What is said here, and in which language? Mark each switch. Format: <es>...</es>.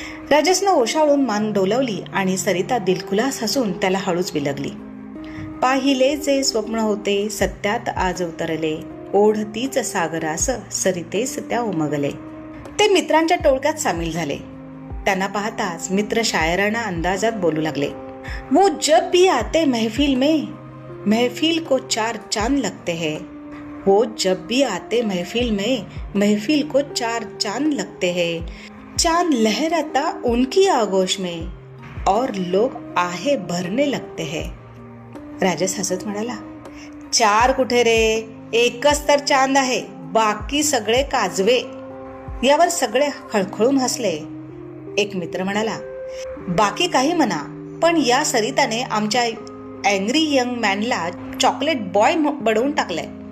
<mr>राजसनं ओशाळून मान डोलवली आणि सरिता दिलखुलास हसून त्याला हळूच बिलगली. पाहिले जे स्वप्न होते सत्यात आज उतरले, ओढतीच सागरास सरितेस त्या उमगले. ते मित्रांच्या टोळक्यात सामील झाले. त्यांना पाहताच मित्र शायराना अंदाजात बोलू लागले.</mr> <hi>वो जब भी आते महफिल में, महफिल को चार चांद लगते हैं. वो जब भी आते महफिल में, महफिल को चार चांद लगते हैं. चांद लहराता उनकी आगोश में, और लोग आहे भरने लगते हैं.</hi> <mr>राजस हसत म्हणाला, चार कुठे रे, एकच तर चांद आहे, बाकी सगळे काजवे. यावर सगळे खळखळून हसले. एक मित्र म्हणाला, बाकी काही म्हणा, पण या सरिताने आमच्या अँग्री यंग मॅनला चॉकलेट बॉय बनवून टाकलंय.</mr>